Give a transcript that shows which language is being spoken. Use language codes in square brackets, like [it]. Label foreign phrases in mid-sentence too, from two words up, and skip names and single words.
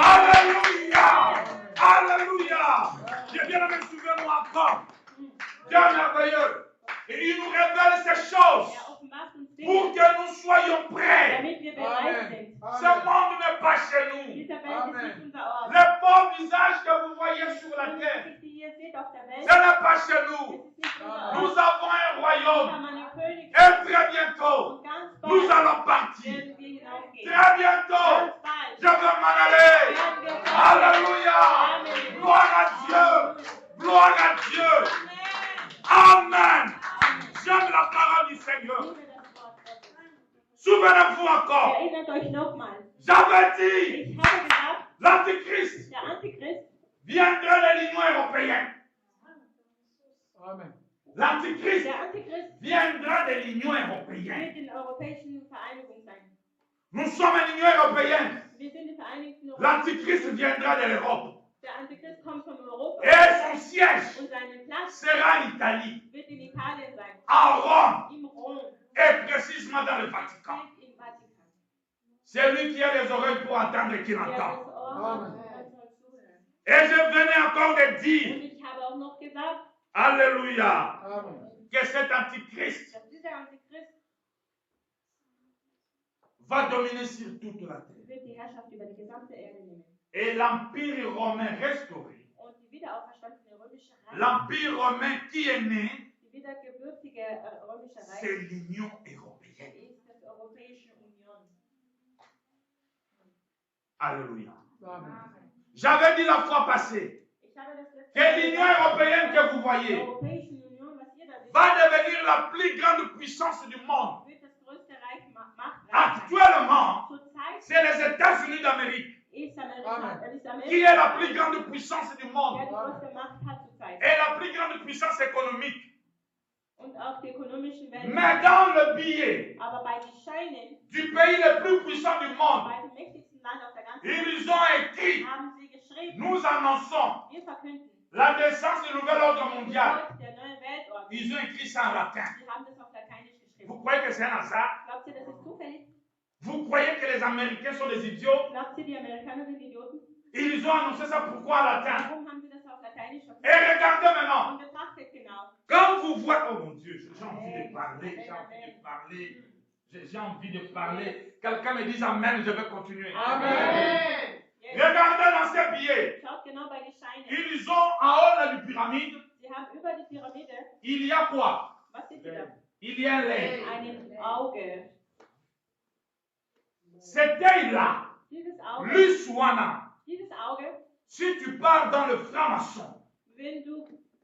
[fr] Alléluia. Alléluia. J'ai bien aimé, souviens-moi encore. Dieu merveilleux. Et il nous révèle ces choses [de] Er offenbart uns [fr] pour [de] Dinge, [fr] que nous soyons prêts. [de] damit wir bereit sind. [fr] Ce monde n'est pas chez nous. [de] Diese Welt ist nicht unser Ort. [fr] Les beaux visages que vous voyez sur la [de] Die [fr] terre, [de] Gesichter, die ihr seht auf der Welt, [fr] ce n'est pas chez [de] es [fr] nous. [de] ist nicht unser [fr] Nous [de] Ort. [fr] avons un [de] Wir [fr] royaume. [de] haben einen König [fr] Et très bientôt, [de] und ganz [fr] nous [de] bald [fr] allons partir. [de] werden wir hinaufgehen. [fr] Très bientôt, [de] Ganz bald [fr] je vais m'en aller. werden wir fort. Alléluia. Amen. Gloire à Dieu. Gloire à Dieu. Amen. J'aime la parole du Seigneur. [de] Liebe das Wort Gottes. [fr] Souvenez-vous encore. [de] Erinnert euch nochmal. [fr] J'avais dit, [de] Ich habe gesagt, [fr] l'Antichrist [de] der Antichrist [fr] viendra de l'Union européenne. Amen. L'Antichrist [de] Der Antichrist [fr] viendra de l'Union européenne. [de] wird in der Europäischen Vereinigung sein. [fr] Nous sommes à l'Union européenne. [de] Wir sind die Vereinigten Europa. [fr] L'Antichrist viendra de l'Europe. [de] Der Antichrist kommt von Europa [fr] Et son siège [de] und seinen Platz [fr] sera en Italie, [de] wird in Italien sein. [fr] en Rome [de] Im Rom, [fr] et précisément dans le Vatican. [de] im Vatikan. [fr] C'est lui qui a les oreilles pour entendre et qui [de] Der das [fr] entend. [de] Ohr [fr] Amen. [de] hat, soll zuhören. [fr] Et je venais encore de [de] Und [fr] dire, [de] ich habe auch noch gesagt, [fr] Alléluia, Amen. que cet Antichrist [de] dass dieser Antichrist [fr] va dominer sur toute la terre. [de] wird die Herrschaft über die gesamte Erde nehmen. [fr] Et l'Empire romain restauré, [de] Und die wiederauferstandene römische Reich, [fr] l'Empire romain qui est né, [de] die wiedergebürtige römische [fr] c'est [de] Reich, [fr] l'Union européenne. [de] ist das Europäische Union. [fr] Alléluia. Amen. J'avais dit la fois passée [de] Ich habe das letzte [fr] que l'Union européenne que vous [de] die [fr] voyez [de] Europäische Union, was ihr da seht, [fr] va devenir la plus grande puissance du monde. [de] wird das größte Reich, Machtreich sein. [fr] Actuellement, [de] Zurzeit [fr] c'est les États-Unis d'Amérique [de] ist [fr] Amen. [de] Amerika, [fr] qui est la plus grande puissance du [de] der [fr] monde [de] die größte Macht hat zurzeit. [fr] et la plus grande puissance économique. [de] Und auch die ökonomischen Welt. [fr] Mais dans le billet [de] Aber bei den Scheinen, [fr] du pays le plus puissant du monde, [de] bei dem mächtigsten Land auf der ganzen Welt, [fr] ils ont écrit, [de] haben sie geschrieben, [fr] nous annonçons [de] wir verkünden [fr] la naissance du nouvel ordre [de] die [fr] mondial. [de] Geburt der neuen Weltordnung. [fr] Ils ont écrit ça en latin. [de] Sie haben das auf Lateinisch geschrieben. [fr] Vous croyez que c'est un hasard? [de] Glaubt ihr, das ist zufällig? [fr] Vous croyez que les Américains sont des idiots? [de] Glaubt ihr, die Amerikaner sind Idioten? [fr] Ils ont annoncé ça pourquoi en latin? [de] Warum haben sie das auf Lateinisch [fr] Et [de] verkündet? [fr] regardez maintenant, [de] Und betrachtet genau. [fr] quand vous voyez, oh mon Dieu, j'ai envie de parler, j'ai envie de parler, j'ai envie de parler. Quelqu'un me dit Amen, je vais continuer. Amen. [de] Jetzt [fr] Regardez dans ces billets, [de] schaut genau bei den Scheinen. [fr] ils ont en haut là du pyramide, [de] Sie haben über die Pyramide, [fr] il y a quoi? [de] was seht ihr da? [fr] Il y a l'œil. [de] Einen Auge. [fr] Cet œil-là, [de] Dieses Auge, [fr] Lusuana, [de] dieses Auge, [fr] si tu pars dans le franc-maçon,